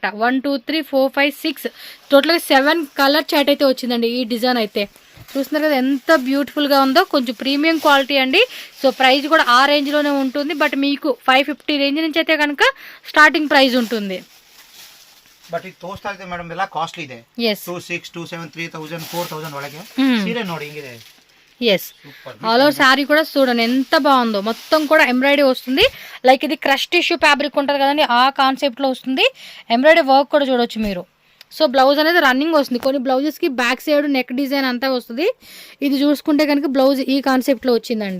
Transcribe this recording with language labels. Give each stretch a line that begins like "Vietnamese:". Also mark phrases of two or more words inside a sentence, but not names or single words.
Telugu: 1 2 3 4 5 6 టోటల్గా 7
English: color chart
Telugu: అయితే వచ్చిందండి ఈ డిజైన్ అయితే. చూస్తున్నారు కదా ఎంత బ్యూటిఫుల్గా ఉందో. కొంచెం
English: premium quality
Telugu: అండి. సో ప్రైస్ కూడా ఆ రేంజ్లోనే ఉంటుంది, బట్ మీకు 550 రేంజ్ నుంచి అయితే కనుక
English: starting price
Telugu: ఉంటుంది.
Kannada: ಬಟ್ ಇದು ತೋರಿಸ್ತಾ ಇದೆ ಮೇಡಮ್ ಎಲ್ಲ ಕಾಸ್ಟ್ಲಿ ಇದೆ. ಎಸ್ 2600, 2700, 3000, 4000 ಒಳಗೆ ಸೀರೆ ನೋಡಿ ಹಿಂಗಿದೆ.
English: yes all over saree
Telugu: కూడా చూడండి ఎంత బాగుందో, మొత్తం కూడా ఎంబ్రాయిడరీ వస్తుంది. లైక్ ఇది
English: crush tissue fabric
Telugu: ఉంటుంది కదండి, ఆ కాన్సెప్ట్లో వస్తుంది.
English: embroidery work
Telugu: కూడా చూడొచ్చు మీరు. సో బ్లౌజ్ అనేది రన్నింగ్ వస్తుంది. కొన్ని బ్లౌజెస్కి
English: back side neck design
Telugu: అంతా వస్తుంది. ఇది చూసుకుంటే కనుక బ్లౌజ్ ఈ కాన్సెప్ట్లో వచ్చిందండి.